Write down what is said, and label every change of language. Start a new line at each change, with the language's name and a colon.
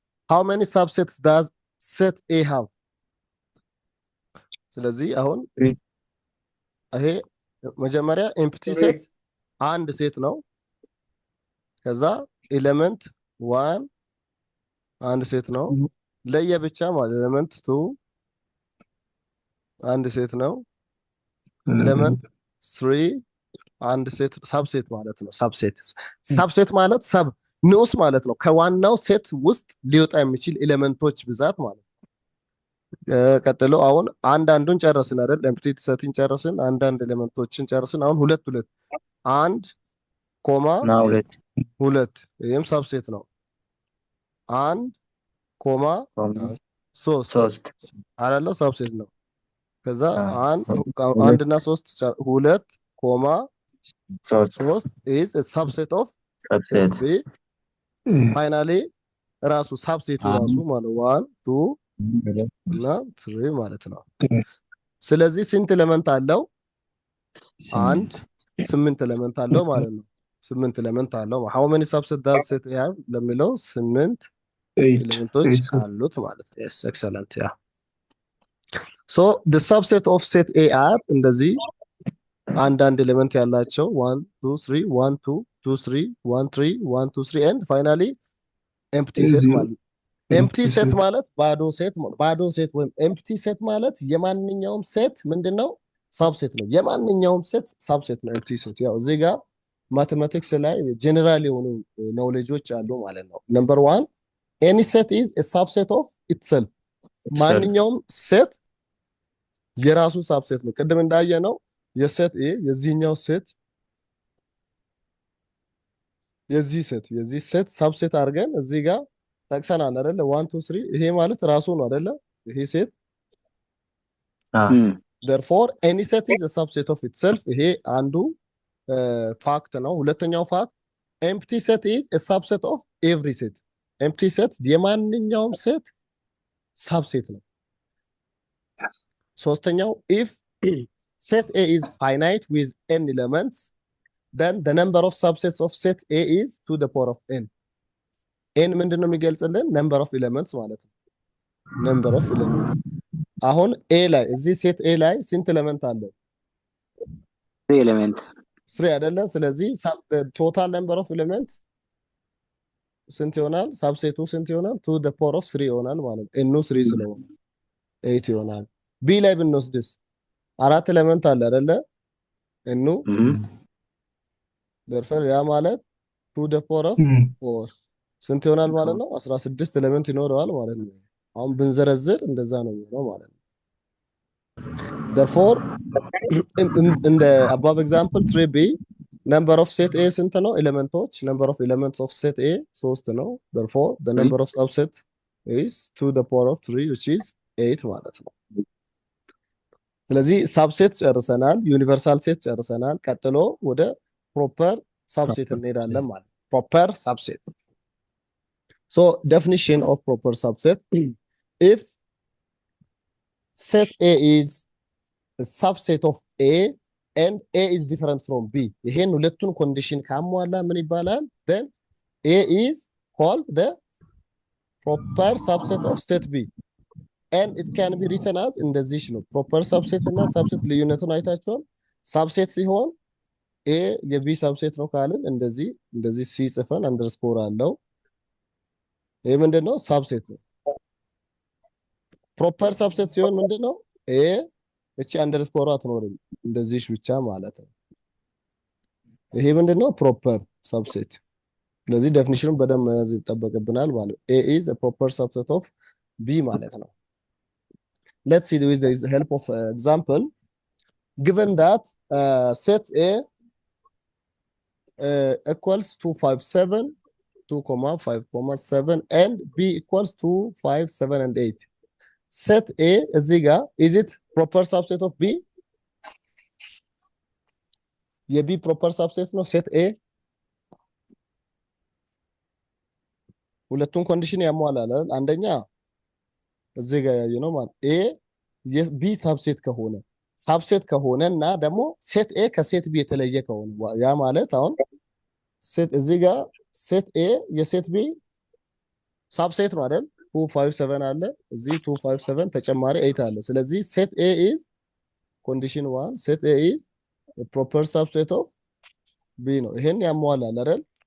English: How many subsets does set A have?
Amharic: ስለዚህ አሁን ይሄ መጀመሪያ ኤምፕቲ ሴት አንድ ሴት ነው። ከዛ ኤሌመንት 1 አንድ ሴት ነው። ለየብቻ ማለት ኤሌመንት 2 አንድ ሴት ነው። ኤሌመንት 3 አንድ ሴት ሳብሴት ማለት ነው። ሳብሴት ማለት ሰብ ንዑስ ማለት ነው። ከዋናው ሴት ውስጥ ሊወጣ የሚችል ኤሌመንቶች ብዛት ማለት ነው። ቀጥሎ አሁን አንዱን ጨረስን አይደል? ኤምፕቲ ሴትን ጨረስን፣ አንዳንድ ኤሌመንቶችን ጨረስን። አሁን ሁለት 1 ኮማ 2 ይሄም ሳብሴት ነው። 1 ኮማ 3 አይደለ? ሳብሴት ነው። ከዛ 1 እና 3 2 ኮማ 3
English: is a subset of set B.
Amharic: Finally ራሱ ሳብሴት ራሱ ማለት 1 2 እና 3 ማለት ነው። ስለዚህ ስንት ኤሌመንት አለው? 8 ኤሌመንት አለው ማለት ነው። 8 ኤሌመንት አለው።
English: how many subsets does set A have
Amharic: ለሚለው 8 ኤሌመንቶች አሉት ማለት ነው።
English: yes excellent yeah. So the subset of set A are
Amharic: እንደዚህ አንዳንድ ኤሌመንት ያላቸው 1 2 3 1 2 2 3 1 3 1 2 3
English: and finally empty set
Amharic: ማለት empty set ማለት ባዶ ሴት ወይም empty set ማለት የማንኛውም ሴት ምንድነው? ሳብሴት ነው። የማንኛውም ሴት ሳብሴት ነው empty set። ያው እዚህ ጋር ማቴማቲክስ ላይ ጀነራል የሆኑ ኖሌጆች አሉ ማለት ነው። ነምበር 1
English: any set is a subset of itself።
Amharic: ማንኛውም ሴት የራሱ ሳብሴት ነው። ቅድም እንዳየ ነው የሴት ኤ የዚህኛው ሴት የዚህ ሴት ሳብሴት አድርገን እዚህ ጋር ጠቅሰናል አይደለ? 1 2 3 ይሄ ማለት ራሱ ነው አይደለ?
English: ይሄ ሴት therefore any set is a subset of itself።
Amharic: ይሄ አንዱ ፋክት ነው።
English: ሁለተኛው ፋክት empty set is a subset of every set።
Amharic: empty set የማንኛውም ሴት ሳብሴት ነው።
English: ሶስተኛው if set A is finite with n elements then the number of subsets of set A is to the power of n።
Amharic: n ምንድን ነው የሚገልጽልን? number of elements ማለት ነው። number of elements አሁን ኤ ላይ እዚህ ሴት ኤ ላይ ስንት ኤሌመንት አለ? 3 ኤሌመንት 3 አይደለ? ስለዚህ ቶታል ነምበር ኦፍ ኤሌመንት ስንት ይሆናል? ሳብሴቱ ስንት ይሆናል? to the power of 3 ይሆናል ማለት ነው። ኤኑ 3 ስለሆነ 8 ይሆናል። ቢ ላይ ብንወስድስ 4 ኤሌመንት አለ አይደለ? ኤኑ therefore ያ ማለት to the power of 4 ስንት ይሆናል ማለት ነው? 16 ኤሌመንት ይኖረዋል ማለት ነው። አሁን ብንዘረዝር እንደዛ ነው የሚሆነው ማለት ነው።
English: therefore in the above example 3b number of set A
Amharic: ስንት ነው?
English: ኤሌመንቶች number of elements of set A 3 ነው። therefore the number of subset is to the power of 3 which is 8
Amharic: ማለት ነው። ስለዚህ ሳብሴት ጨርሰናል፣ ዩኒቨርሳል ሴት ጨርሰናል። ቀጥሎ ወደ ፕሮፐር ሳብሴት እንሄዳለን ማለት ነው። ፕሮፐር ሳብሴት
English: so definition of proper subset if set A is a subset of A and A is different from B
Amharic: ይሄን ሁለቱን ኮንዲሽን ካሟላ ምን ይባላል?
English: then A is called the proper subset of set B and it can be written as እንደዚህ ነው። proper subset እና subset
Amharic: ልዩነቱን አይታችኋል።
English: subset ሲሆን A የB subset ነው ካልን እንደዚህ C ጽፈን አንደርስኮር አለው።
Amharic: ይሄ ምንድነው? ሳብሴት ነው። ፕሮፐር ሳብሴት ሲሆን ምንድነው? ኤ እቺ አንደርስኮር አትኖርም እንደዚህ ብቻ ማለት ነው። ይሄ ምንድነው?
English: ፕሮፐር ሳብሴት።
Amharic: ስለዚህ ዴፊኒሽኑን በደንብ መያዝ ይጠበቅብናል ማለት ነው።
English: ኤ ኢዝ a proper subset of B ማለት ነው። let's see with the help of example given that set A equals to 5 7 2,5,7 and B equals to 5 7 and 8 set A እዚህ ጋር is it proper subset of B?
Amharic: የB proper subset ነው set A ሁለቱን ኮንዲሽን ያሟላል። አንደኛ እዚህ ጋር ያየነው ማለት A የB subset ከሆነ እና ደግሞ set A ከset B የተለየ ከሆነ ያ ማለት አሁን set እዚህ ጋር set A የset B ሳብሴት ነው አይደል? 2 5 7 አለ እዚህ 2 5 7 ተጨማሪ 8 አለ። ስለዚህ set A is condition 1
English: set A is a proper subset of B
Amharic: ነው። ይሄን ያሟላል አይደል?